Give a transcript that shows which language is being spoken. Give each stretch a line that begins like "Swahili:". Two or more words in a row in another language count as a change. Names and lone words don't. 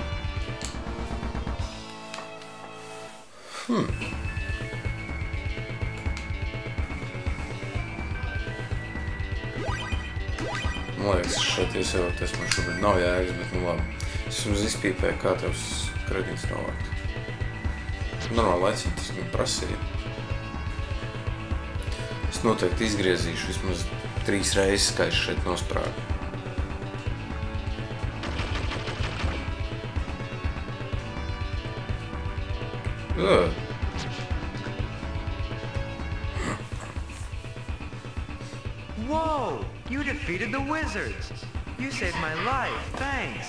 Latvian: Man liekas, šeit iesauroties man šobrīd nav jēgas, bet nu labi. Es jums izpīpēju, kā tevs kredīts novākt. Normāli laicīgi tas man prasīja. Es noteikti izgriezīšu vismaz 3 reizes, kā es šeit nosprāgu.
English: Whoa! You defeated the wizards! You saved my life, thanks!